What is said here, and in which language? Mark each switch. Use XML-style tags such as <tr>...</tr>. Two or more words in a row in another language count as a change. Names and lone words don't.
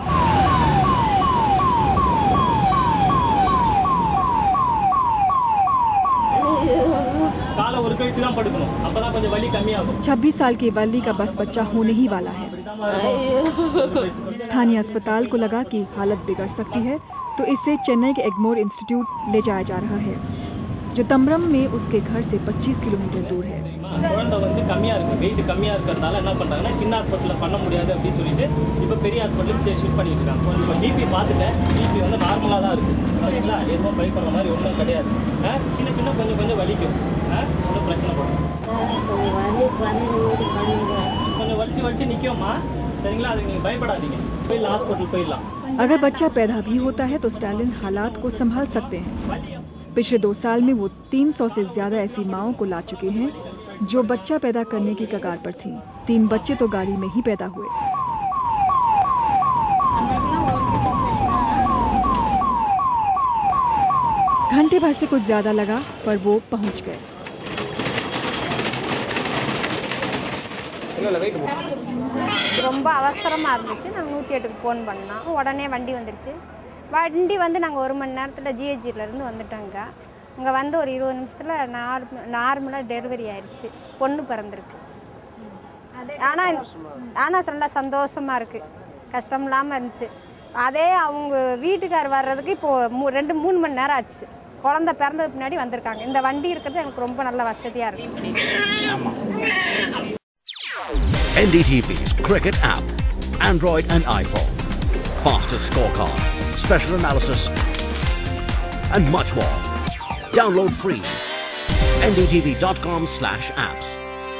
<hi>26 साल की वल्ली का बस बच्चा होने ही वाला है। स्थानीय अस्पताल को लगा कि हालत बिगड़ सकती है, तो इसे चेन्नई के एग्मोर इंस्टीट्यूट ले जाया जा रहा है, जो तम्बरम में उसके घर से 25 किलोमीटर दूर है।</hi> <ta>குழந்தை வந்து கம்மியாக இருக்குது, வெயிட் கம்மியாக இருக்கிறதால என்ன பண்ணுறாங்கன்னா சின்ன ஹாஸ்பிட்டலில் பண்ண முடியாது அப்படின்னு சொல்லிட்டு இப்போ பெரிய ஹாஸ்பிட்டலுக்கு ஷிஃப்ட் பண்ணிட்டு இருக்காங்க. இப்போ பிபி பார்த்துட்டேன், பிபி வந்து நார்மலாக தான் இருக்குது. சரிங்களா, எதுவும் பயப்படுற மாதிரி ஒன்றும் கிடையாது. சின்ன சின்ன கொஞ்சம் வலிக்கும், ஒன்றும் பிரச்சனை போடும். கொஞ்சம் வலிச்சு நிற்கும்மா. சரிங்களா? அதுக்கு நீங்கள் பயப்படாதீங்க, போய் ஹாஸ்பிட்டல் போயிடலாம்.</ta> <hi>अगर बच्चा पैदा भी होता है तो स्टालिन हालात को संभाल सकते हैं। पिछले 2 साल में वो 300 से ज्यादा ऐसी माओं को ला चुके हैं जो बच्चा पैदा करने की कगार पर थीं। 3 बच्चे तो गाड़ी में ही पैदा हुए। घंटे भर से कुछ ज्यादा लगा पर वो पहुंच गए।</hi> <ta>ரொம்ப அவசரமாக இருந்துச்சு. நாங்கள் 108க்கு ஃபோன் பண்ணோம். உடனே வண்டி வந்துடுச்சு. வண்டி வந்து நாங்கள் 1 மணி நேரத்தில் ஜிஹெச்சிலேருந்து வந்துட்டோங்க. இங்கே வந்து ஒரு 20 நிமிஷத்தில் நார்மலாக டெலிவரி ஆயிடுச்சு. பொண்ணு பிறந்திருக்கு. ஆனால் நல்லா சந்தோஷமாக இருக்குது, கஷ்டம் இல்லாமல் இருந்துச்சு. அதே அவங்க வீட்டுக்கார் வர்றதுக்கு இப்போது 2-3 மணி நேரம் ஆச்சு. குழந்தை பிறந்ததுக்கு பின்னாடி வந்திருக்காங்க. இந்த வண்டி இருக்கிறது எனக்கு ரொம்ப நல்ல வசதியாக இருக்குது.</ta> <en>NDTV's Cricket app, Android and iPhone, fastest scorecard, special analysis and much more. Download free. ndtv.com/apps.</en>